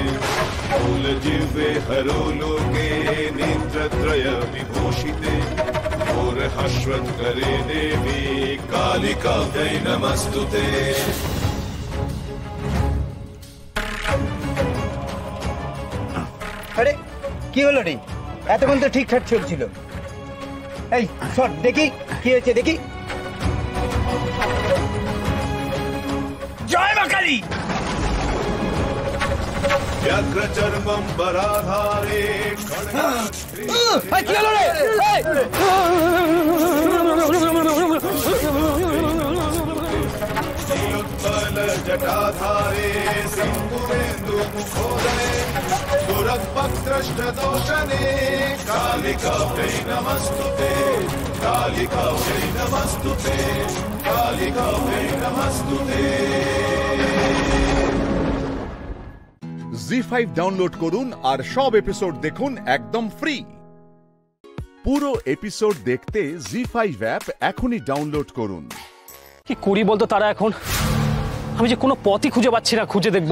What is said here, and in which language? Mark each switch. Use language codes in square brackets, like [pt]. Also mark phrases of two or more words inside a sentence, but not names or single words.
[sa] मूलजिह्वे हरोलोके नेत्रत्रय विभूषिते घोरहश्वत्करे देवी कालिकाभ्यै नमस्तुते। [bn] আরে কি হলো রে? এতক্ষণ তো ঠিকঠাক চলছিল। এই সর দেখি কি হয়েছে, দেখি। জয় মা কালী। [sa] व्याघ्रचर्मं बराधारे [bn] কি হলো রে? [sa] नीलोत्पल जटाधारे सिंदूरेन्दु मुखोदरे दुरवक्त्रष्टदोषणे कालिकाभ्यै नमस्तुते कालिकाभ्यै नमस्तुते कालिकाभ्यै नमस्तुते। [bn] জি5 ডাউনলোড করুন আর সব এপিসোড দেখুন একদম ফ্রি। পুরো এপিসোড দেখতে জি5 অ্যাপ এখনই ডাউনলোড করুন। কি করি বলতো তারা এখন? আমি যে কোনো পথই খুঁজে পাচ্ছি না, খুঁজে দেখবো।